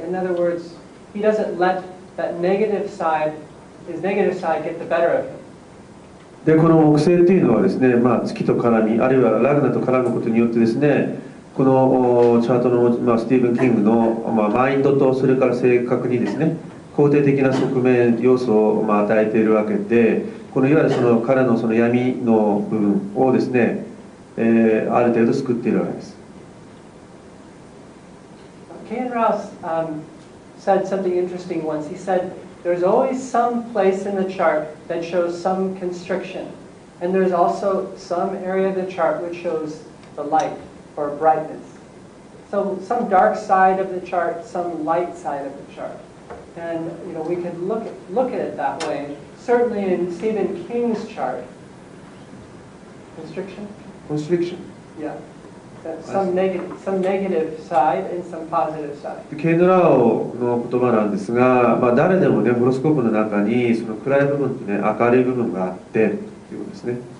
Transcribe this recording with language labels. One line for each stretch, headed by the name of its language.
English: In other words, he doesn't let that negative side, his negative side, get the better of him.
Japanese: でこの木星っていうのはですね、まあ、月と絡みあるいはラグナと絡むことによってですね、このチャートの、まあ、スティーブン・キングの、まあ、マインドとそれから性格にですね肯定的な側面要素を、まあ、与えているわけで、このいわゆるその彼のその闇の部分をですね、ある程度救っているわけです。
English: Ken Rouse said something interesting once. He said, there's always some place in the chart that shows some constriction, and there's also some area of the chart which shows the light or brightness. So some dark side of the chart, some light side of the chart. And you know, we could look at it that way. Certainly in Stephen King's chart, constriction? Yeah. Some negative side and some positive side.
Japanese: ケイドラオの言葉なんですが、まあ、誰でもねホロスコープの中にその暗い部分とね明るい部分があってということですね。